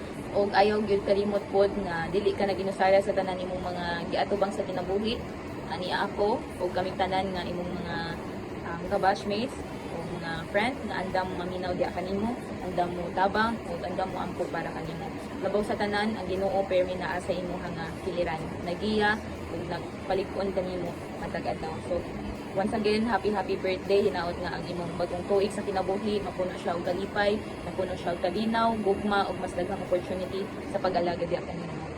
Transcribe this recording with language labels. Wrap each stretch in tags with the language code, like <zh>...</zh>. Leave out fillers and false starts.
<ceb>og ayaw gyud kalimot pod nga dili ka naginusara sa tanan imong mga giatubang sa kinabuhi. Ani ako ug kaming tanan nga imong mga ka-batchmates o mga friend nga andam maminaw diha kanimo, andam mo tabang ug andam mo ampo para kanimo. Labaw sa tanan ang Ginoo permi naa sa imong nga kiliran. Nagiya ug nagpalig-on kanimo matag adlaw.</ceb> <en>So once again, happy birthday.</en> <ceb>Hinaot nga ang imong bagong tuig sa kinabuhi, mapuno siya og kalipay, mapuno siya og kalinaw, gugma ug mas daghang opportunity sa pag-alaga diha kanimo.</ceb>